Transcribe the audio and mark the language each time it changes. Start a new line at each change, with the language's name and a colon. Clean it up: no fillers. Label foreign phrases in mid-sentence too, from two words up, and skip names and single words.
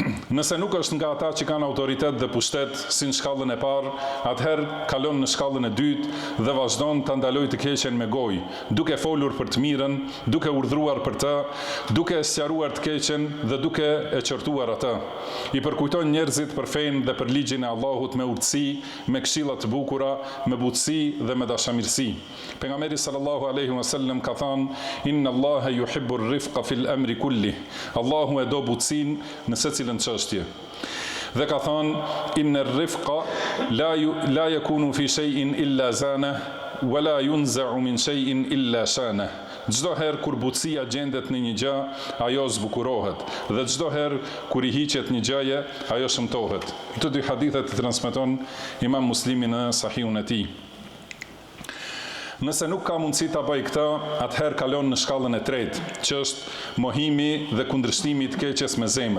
Albanian: Nëse nuk është nga ata që kanë autoritet dhe pushtet si në shkallën e parë, atëherë kalon në shkallën e dytë dhe vazhdon të ndalojë të keqen me gojë, duke folur për të mirën, duke urdhruar për të, duke sqaruar të keqen dhe duke e qortuar atë. I përkujton njerëzit për fenë dhe për ligjin e Allahut me urtësi, me këshilla të bukura, me butësi dhe me dashamirësi. Pejgamberi
Arabic: صلى الله عليه وسلم
Albanian: ka thënë:
Arabic: "إن الله يحب الرفق في الأمر كله."
Albanian: Allahu e do butësinë në secilën çështje. Dhe ka thënë:
Arabic: "إن الرفق لا يكون في شيء إلا زانه، ولا ينزع من شيء إلا شانه."
Albanian: Çdo herë kur butësia gjendet në një gjë, ajo zbukurohet, dhe çdo herë kur i hiqet një gjëje, ajo shëmtohet. Këto dy hadithe i transmeton Imam Muslimi në Sahihun e tij. Nëse nuk ka mundësi ta bëj këtë, atëherë kalon në shkallën e tretë, që është mohimi dhe kundërshtimi i të keqes me zemër.